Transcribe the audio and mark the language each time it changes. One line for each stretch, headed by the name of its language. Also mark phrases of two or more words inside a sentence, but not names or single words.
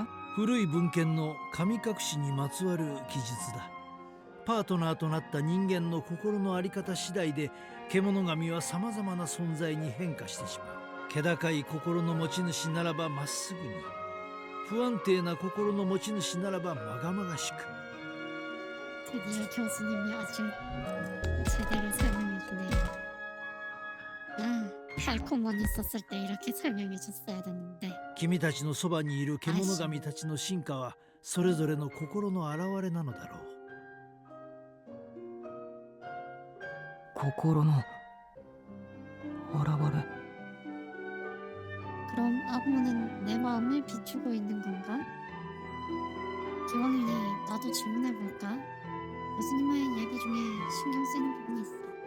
Japanese: 古い文献の神隠しにまつわる記述だ。パートナーとなった人間の心の在り方次第で獣神はさまざまな存在に変化してしまう。気高い心の持ち主ならばまっすぐに、不安定な心の持ち主ならばまがまがしく。
Korean: 드디어 교수님이 아주 제대로 설명해주네요. 아, 달콤만 있었을 때 이렇게 설명해줬어야 됐는데.
Japanese: 君たちのそばにいる獣神たちの進化はそれぞれの心の表れなのだろう。心の現れ。
Korean: 그럼 아구모는 내 마음을 비추고 있는 건가? 기왕이니 나도 질문해볼까? 교수님의 얘기 중에 신경 쓰이는 부분이 있어.